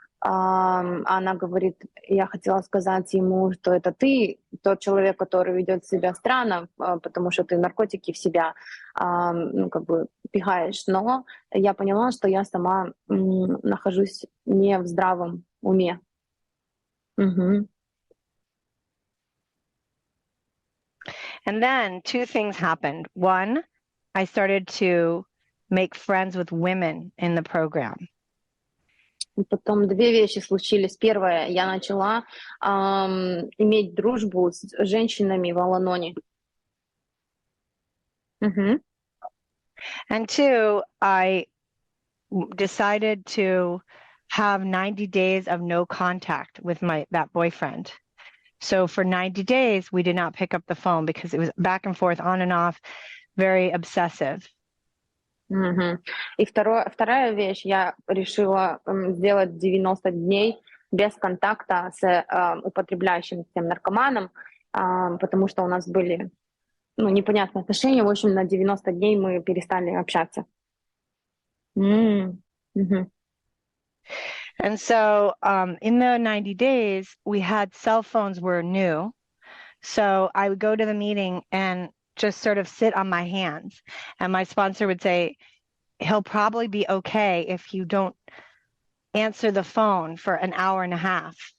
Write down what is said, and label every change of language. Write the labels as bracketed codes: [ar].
[ru] Она говорит, я хотела сказать ему, что это ты, тот человек, который ведет себя странно, потому что ты наркотики в себя, ну, как бы пихаешь. Но я поняла, что я сама нахожусь не в здравом уме. Mm-hmm. [en] And then 2 things happened. 1, I started to make friends with women in the program. [ru] Потом 2 вещи случились. Первое, я начала иметь дружбу с женщинами в Ал-Аноне. Mm-hmm. [en] And 2, I decided to have 90 days of no contact with that boyfriend. So for 90 days, we did not pick up the phone because it was back and forth, on and off, very obsessive. Мгм. [ru] И вторая вещь, я решила сделать 90 дней без контакта с употребляющим тем наркоманом, потому что у нас были непонятные отношения. В общем, на 90 дней мы перестали общаться. Мгм. [en] And so in the 90 days, we had cell phones were new. So I would go to the meeting and just sort of sit on my hands. And my sponsor would say, he'll probably be okay if you don't answer the phone for an hour and a half.